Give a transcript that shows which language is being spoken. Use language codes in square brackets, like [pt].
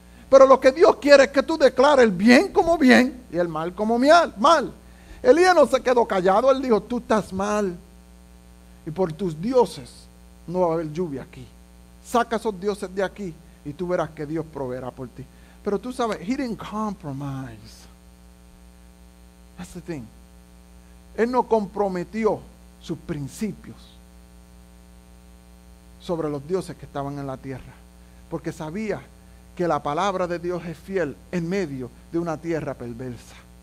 [es] Pero lo que Dios quiere es que tú declares el bien como bien y el mal como mal. Elías no se quedó callado, él dijo, tú estás mal. Y por tus dioses no va a haber lluvia aquí. Saca esos dioses de aquí y tú verás que Dios proveerá por ti. Pero tú sabes, [en] he didn't compromise. That's the thing. [es] Él no comprometió sus principios sobre los dioses que estaban en la tierra. Porque sabía que la palabra de Dios es fiel en medio de una tierra perversa.